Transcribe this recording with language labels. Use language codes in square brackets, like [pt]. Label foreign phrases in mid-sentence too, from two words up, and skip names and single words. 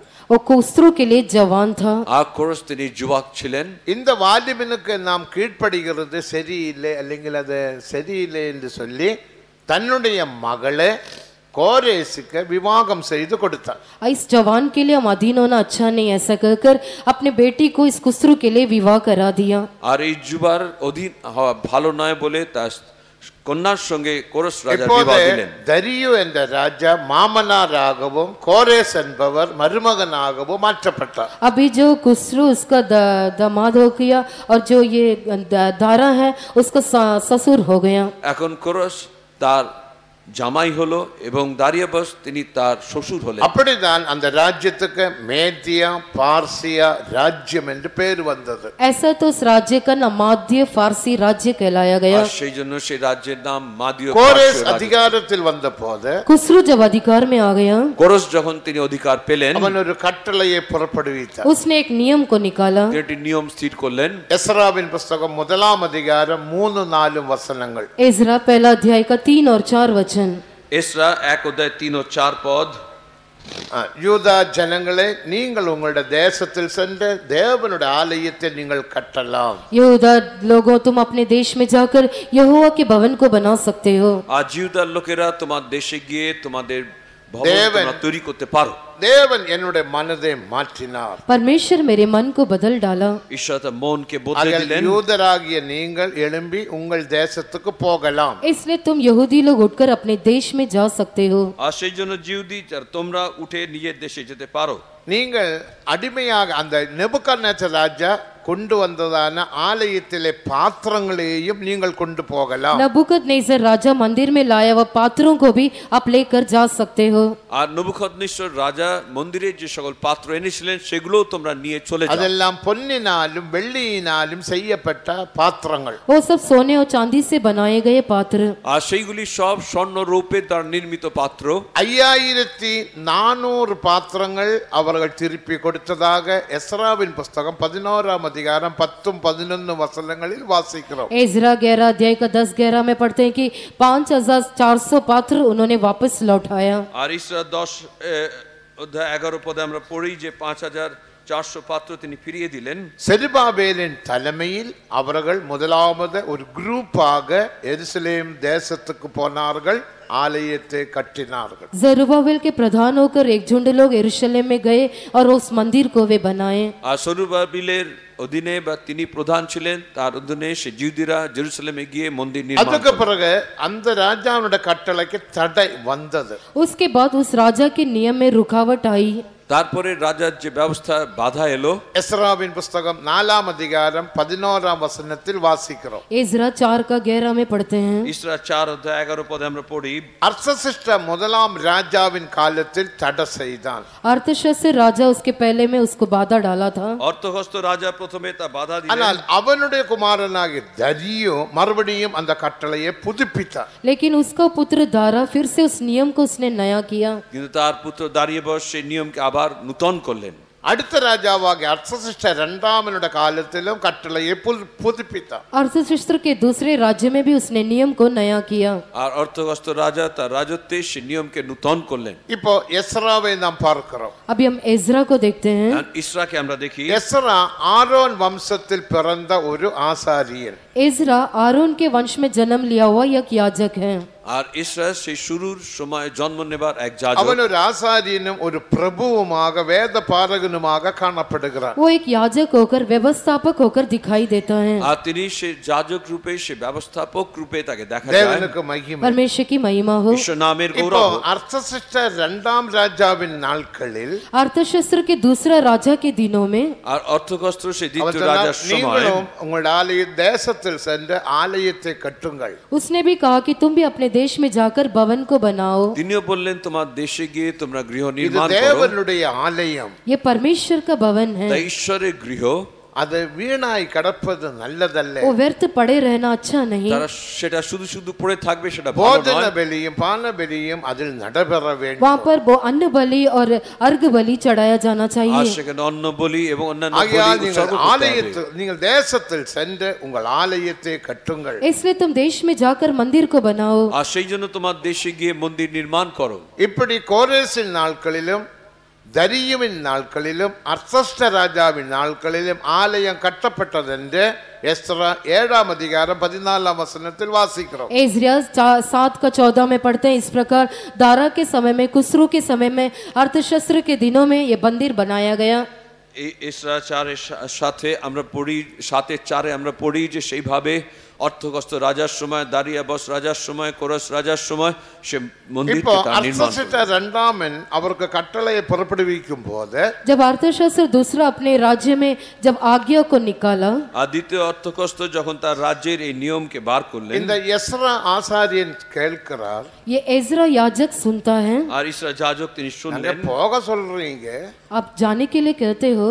[hi] और कुस्रू के लिए जवान था। [bn] আর কোরস তিনি যুবক ছিলেন। [ta] இந்த வாலிபனுக்கு நாம் கீழ்ப்படுகிறது சரியில்லை அல்லங்கில் அது சரியில்லை என்று சொல்லி தன்னுடைய மகளை கோரேசுக்கு விவாகம் செய்து கொடுத்தார்। [hi] इस जवान के लिए हम अधीन होना अच्छा नहीं, ऐसा कहकर अपने बेटी को इस कुस्रू के लिए विवाह करा दिया। [bn] আর এই যুবার অধীন হওয়া ভালো নয় বলে তার কন্যার সঙ্গে কোরস রাজা বিবাহ দিলেন। [ta] தரியு என்ற ராஜா மாமனாராகவும் கோரேஸ் என்பவர் மருமகனாகவும் மாற்றப்பட்டார்। [hi] अभी जो कुस्रू उसका दामाद हो गया और जो ये दारा है उसका ससुर हो गया। [bn] এখন কোরস তার জামাই হলো এবং দারিয়াবাস তিনি তার শ্বশুর হলেন। [ta] அப்படிதான் அந்த ராஜ்யத்துக்கு மேதியா பார்சியா ராஜ்யம் என்று பேர் வந்தது। [hi] ऐसा तो उस राज्य का नाम माध्य फारसी राज्य कहलाया गया। [bn] আর সেই জন্য সেই রাজ্যের নাম মাদীয় [ta] கோரேஸ் அதிகாரத்தில் வந்தபோது [hi] कुस्रू जब अधिकार में आ गया, [bn] কোরস যখন তিনি অধিকার পেলেন [ta] அவன் ஒரு கட்டளையை புறப்படுவித்தார்। [hi] उसने एक नियम को निकाला। [bn] তিনি একটি নিয়ম স্থির করলেন। [ta] எஸ்ராவின் புஸ்தகம் 1ஆம் அதிகாரம் 3-4 வசனங்கள்। [hi] एजरा पहला अध्याय का 3 और 4 वचन। [bn] এসরা 1 অধ্যায় 3 ও 4 পদ। [ta] யூதா ஜனங்களே, நீங்கள் உங்களுடைய தேசத்தில் சென்று தேவனுடைய ஆலயத்தை நீங்கள் கட்டலாம்। [hi] यहूदा लोगों, तुम अपने देश में जाकर यहोवा के भवन को बना सकते हो। [bn] আজ ইহুদার লোকেরা তোমার দেশে গিয়ে তোমাদের ভবন দেবন। তোমরা তৈরি করতে পারো। [ta] தேவன் என்னுடைய மனதை மாற்றினார்। [hi] परमेश्वर मेरे मन को बदल डाला। [bn] ঈশ্বর তার মনকে বদলে [ta] ஆகையால் [bn] দিলেন। [ta] யூதராகிய நீங்கள் எழும்பி உங்கள் தேசத்துக்கு போகலாம்। [hi] इसलिए तुम यहूदी लोग उठकर अपने देश में जा सकते हो। [bn] আর সেই জন্য জিহুদি তোমরা উঠে নিজের देशे যেতে পারো। [ta] நீங்கள் அடிமையாக அந்த நேபுகாத்நேச்சர் ராஜா கொண்டு வந்ததான ஆலயத்திலே பாத்திரங்களையும் நீங்கள் கொண்டு போகலாம்। [hi] नबूकदनेस्सर राजा मंदिर में लाया हुआ पात्रों को भी आप लेकर जा सकते हो। [bn] আর নবুকদনেশ্বর রাজা মন্দিরে যে সকল পাত্র এনেছিলেন সেগুলো তোমরা নিয়ে চলে যাও। [ta] அதெல்லாம் பொன்னினாலும் வெள்ளியினாலும் செய்யப்பட்ட பாத்திரங்கள்। [hi] वो सब सोने और चांदी से बनाए गए पात्र। [bn] আর সেইগুলি সব স্বর্ণ রৌপ্যের দ্বারা নির্মিত পাত্র। [ta] 5400 பாத்திரங்கள் அவர்கள் திருப்பி கொடுத்ததாக எஸ்ராவின் புஸ்தகம் 11ஆம் அதிகாரம் 10-11 வசனங்களில் வாசிக்கிறோம்। [hi] एजरा 11 अध्याय का 10-11 में पढ़ते हैं कि 5400 पात्र उन्होंने वापस लौटाया। [bn] আর ইসরা 10 অধ্যায় 11 পদে আমরা পড়ি যে 5400 পাত্র তিনি ফিরিয়ে দিলেন। [ta] செருபாபேலின் தலைமையில் அவர்கள் முதலாவது ஒரு குரூப்பாக எருசலேம் தேசத்துக்கு போனார்கள், ஆலயத்தை கட்டினார்கள்। [hi] जरुब्बाबेल के प्रधान होकर एक झुंड लोग यरूशलेम में गए और उस मंदिर को वे बनाए। [bn] আর সরুবাবিলের অধীনে বা তিনি প্রধান ছিলেন, তার অধীনে সে জিহুদিরা জেরুজালেমে গিয়ে মন্দির নির্মাণ [ta] அதுக்கு [bn] করলেন। [ta] பிறகு அந்த ராஜாவுடைய கட்டளைக்கு தடை வந்தது। [hi] उसके बाद उस राजा के नियम में रुकावट आई। [bn] তারপরে রাজার যে ব্যবস্থা বাধা এলো। [ta] எஸ்ராவின் புஸ்தகம் 4ஆம் அதிகாரம் 11ஆம் வசனத்தில் வாசிக்கிறோம்। [hi] एजरा 4 का 11 में पढ़ते हैं। [bn] ইসরা 4 অধ্যায় 11 পদে আমরা পড়ি [ta] அர்த்தசிஷ்ட முதலாம் ராஜாவின் காலத்தில் தடை செய்தான்। [hi] अर्थशस्त्र राजा उसके पहले में उसको बाधा डाला था। [bn] অর্থহস্ত রাজা প্রথমে তা বাধা দিলেন। [ta] ஆனால் அவனுடைய குமாரனாகிய தரியு மறுபடியும் அந்த கட்டளையை புதுப்பித்தார்। [hi] लेकिन उसका पुत्र दारा फिर से उस नियम को उसने नया किया। [bn] কিন্তু তার পুত্র দারিয়াবাস সেই নিয়মকে আবার নূতন করলেন। [ta] அடுத்த ராஜாவாகிய அர்த்தசிஷ்ட 2ஆமனுடைய காலத்திலும் கட்டளையை புதுப்பித்தார்। [hi] अर्थशस्त्र के दूसरे राज्य में भी उसने नियम को नया किया। [bn] আর অর্থহস্ত রাজা তার রাজত্বে সেই নিয়মকে নূতন করলেন। [ta] இப்போ எஸ்ராவை நாம் பார்க்கிறோம்। [hi] अभी हम एजरा को देखते हैं। [bn] ইসরাকে আমরা দেখি। [ta] எஸ்ரா ஆரோன் வம்சத்தில் பிறந்த ஒரு ஆசாரியன்। [hi] एजरा आरोन के वंश में जन्म लिया हुआ एक याजक है। [bn] আর ইসরা সেই শুরুর সময় জন্ম নেবার এক যাজক। [ta] அவன் ஒரு ஆசாரியனும் ஒரு பிரபுவுமாக வேத பாரகனுமாக காணப்படுகிறான்। [hi] वो एक याजक होकर व्यवस्थापक होकर दिखाई देता है। [bn] আর তিনি সেই যাজক রূপে সেই ব্যবস্থাপক রূপে তাকে দেখা যায়। [ta] தேவனுக்கு மகிமை। [hi] परमेश्वर की महिमा हो। [bn] ঈশ্বর नामेর [ta] இப்போ [bn] গৌরব। [ta] அர்த்தசிஷ்ட 2ஆம் ராஜாவின் நாட்களில் [hi] अर्थशस्त्र के दूसरा राजा के दिनों में [bn] আর অর্থকস্ত্র সেই [ta] அவர் [bn] দ্বিতীয় [ta] சொன்னார், [bn] রাজার সময় [ta] நீங்களும் உங்கள் ஆலய தேசத்தில் சென்று ஆலயத்தை கட்டுங்கள்। [hi] उसने भी कहा कि तुम भी अपने देश में जाकर भवन को बनाओ। [bn] তিনিও বললেন তোমার দেশে গিয়ে তোমরা গৃহ [ta] இது [bn] নির্মাণ করো। [ta] தேவனுடைய ஆலயம்। [hi] ये परमेश्वर का भवन है। [bn] তাই ঈশ্বরের গৃহ। [ta] அது வீணாய் கிடப்பது நல்லதல்ல। [hi] वो व्यर्थ पड़े रहना अच्छा नहीं। [bn] তারা সেটা শুধু শুধু পড়ে থাকবে সেটা ভালো [ta] போஜன [bn] নয়। [ta] பலியும் பான பலியும் அதில் நடைபெற வேண்டும்। [hi] वहाँ पर वो अन्न बलि और अर्घ बलि चढ़ाया जाना [bn] আর [hi] चाहिए। [bn] সেখানে অন্ন বলি এবং অন্যান্য [ta] ஆகையால் [bn] বলি [ta] நீங்கள் [bn] উৎসর্গ করতে হবে। [ta] ஆலயத்தில் நீங்கள் தேசத்தில் சென்று உங்கள் ஆலயத்தை கட்டுங்கள்। [hi] इसलिए तुम देश में जाकर मंदिर को बनाओ। [bn] আর সেই জন্য তোমার দেশে গিয়ে মন্দির নির্মাণ করো। [ta] இப்படி கோரேசின் நாட்களிலும் தரியுவின் நாட்களிலும் அர்த்தஷ்ட ராஜாவின் நாட்களிலும் ஆலயம் கட்டப்பட்டதென்று எஸ்ரா 7ஆம் அதிகாரம் 14ஆம் வசனத்தில் வாசிக்கிறோம். [hi] एज्रिया 7:14 में पढ़ते हैं, इस प्रकार दारा के समय में, कुस्रू के समय में, अर्थशास्त्र के दिनों में ये मंदिर बनाया गया। [bn] এসরা 4-এর সাথে আমরা পড়ি, 7:4 আমরা পড়ি যে সেইভাবে অর্থকস্ত রাজার সময়, দারিয়াবস রাজার সময়, কোরস রাজার সময় সে মন্দিরটি তার নির্মাণ [ta] அர்த்தஷ்ட இரண்டாமன் அவருக்கு கட்டளையை புறப்படுவிக்கும் போது, [hi] जब अर्थशास्त्र दूसरा अपने राज्य में जब आज्ञा को निकाला, [bn] আর দ্বিতীয় অর্থকস্ত যখন তার রাজ্যের এই নিয়মকে বার করলেন, [ta] இந்த எஸ்ரா ஆசாரியன் கேட்கிறார், [hi] ये एज्रा याजक सुनता है। [bn] আর ইসরা যাজক তিনি [ta] அங்க [bn] শুনলেন, [ta] போக சொல்றீங்க, [hi] आप जाने के लिए कहते हो,